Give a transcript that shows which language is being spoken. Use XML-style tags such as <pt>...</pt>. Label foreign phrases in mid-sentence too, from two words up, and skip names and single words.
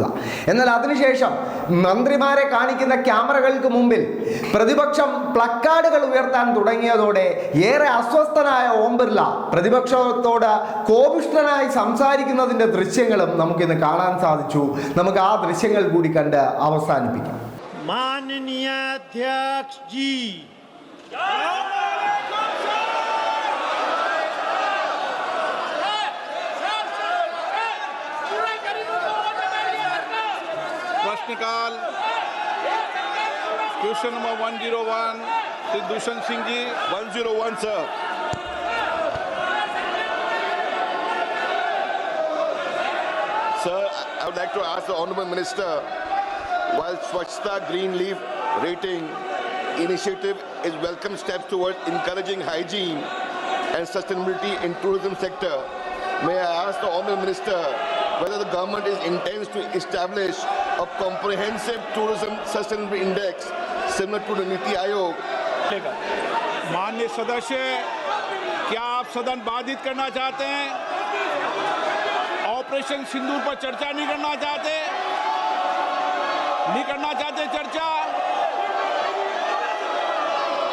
<ml>എന്നാൽ അതിനുശേഷം മന്ത്രിമാരെ കാണിക്കുന്ന ക്യാമറകൾക്ക് മുമ്പിൽ പ്രതിപക്ഷം പ്ലക്കാർഡുകൾ ഉയർത്താൻ തുടങ്ങിയതോടെ ഏറെ അസ്വസ്ഥനായ ഓം ബിർല പ്രതിപക്ഷത്തോട് കോപിഷ്ഠനായി സംസാരിക്കുന്നതിൻ്റെ ദൃശ്യങ്ങളും നമുക്കിന്ന് കാണാൻ സാധിച്ചു. നമുക്ക് ആ ദൃശ്യങ്ങൾ കൂടി കണ്ട് അവസാനിപ്പിക്കാം.</ml> <hi>माननीय अध्यक्ष जी, प्रश्नकाल</hi> <en>question number</en> <hi>101 श्री दुष्यंत सिंह जी 101 सर.</hi> <en>Sir, I would like to ask the Honourable Minister, while Swachhta Green Leaf Rating initiative is welcome steps towards encouraging hygiene and sustainability in tourism sector, may I ask the Honourable Minister whether the government is intends to establish a comprehensive tourism sustainability index similar to the Niti Aayog.</en> <hi>माननीय सदस्य, क्या आप सदन बाधित करना चाहते हैं? ऑपरेशन सिंदूर पर चर्चा नहीं करना चाहते? नहीं करना चाहते चर्चा?</hi>